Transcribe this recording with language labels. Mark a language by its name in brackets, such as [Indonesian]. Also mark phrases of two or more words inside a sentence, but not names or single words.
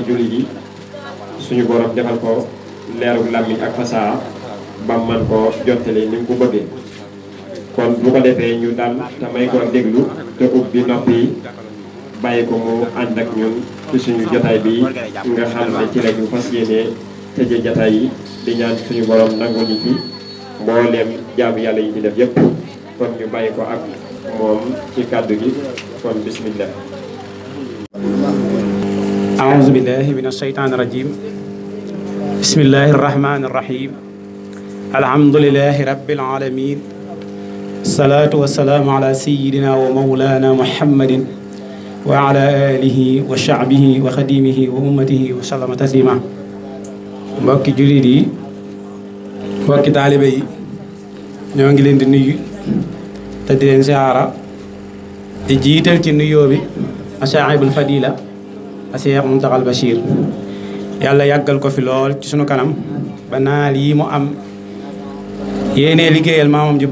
[Wolof] jullit yi suñu borom defal ko leeru làmmiñ ak fasaa ba man ko jottali ni mu ko bëggee kon bu ko defee ñu dal te may ko déglu te ubbi nopp yi bàyyi ko mu ànd ak ñun ci suñu jotaay bi nga xam ne ci la ñu fas yéene tëje jotaay yi di ñaan suñu borom nangu ñu ci mbooleem jaamu yàlla yi ci def yépp kon ñu bàyyi ko ak moom ci kàddu gi kon bismillah [Arabic] أعوذ بالله من الشيطان الرجيم بسم الله الرحمن الرحيم الحمد لله رب العالمين الصلاة والسلام على سيدنا ومولانا محمد وعلى آله وشعبه وخديمه وأمته وسلم تسليما [Wolof] mbokki jullit yi mbokki taalibe yi ñoo ngi leen di nuyu te di leen siyaara di jiital ci nuyoo bi asaahibul fadila Cheikh Mountakha Bachir yàlla yàggal ko fi lool ci sunu kanam ba naal yi mu am yéenee liggéeyal maamam ju